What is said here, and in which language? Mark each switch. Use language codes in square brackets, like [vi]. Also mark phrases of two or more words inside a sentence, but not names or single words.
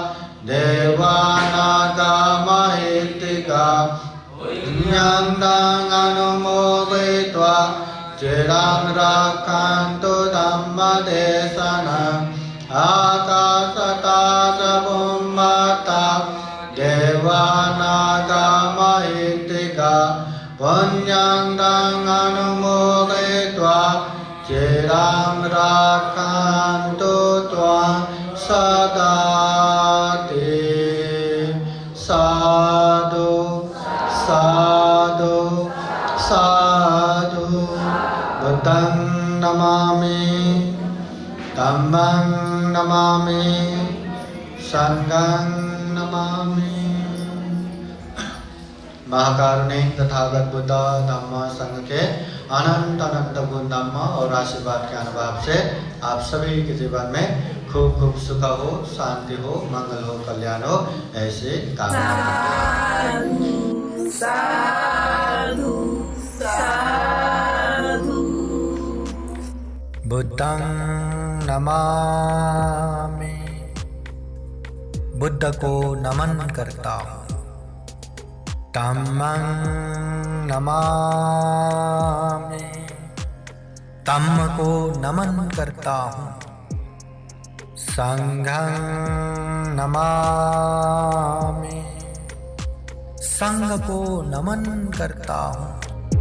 [pi] देवानागमहितिका पुण्यं तं अनुमोदयित्वा चिरं रक्षन्तु धम्मदेशनम् आकाशता च भूमता देवानागमहितिका पुण्यं तं अनुमोदयित्वा चिरं रक्षन्तु त्वां सदा ते साधु साधु साधु बुद्धं नमामि धम्मं नमामि संघं नमामि। [hi] महाकारुणिक तथागत बुद्ध धम्म संघ के अनंत अनंत गुण धम्म और आशीर्वाद के अनुभव से आप सभी के जीवन में खूब खूब सुख हो, शांति हो, मंगल हो, कल्याण हो, ऐसे कामना [pi] साधु साधु। बुद्धं नमामि, [hi] बुद्ध को नमन करता हूँ। [pi] धम्मं नमामि, [hi] धम्म को नमन करता हूँ। [pi] संघं नमामि, [hi] संघ को नमन करता हूँ।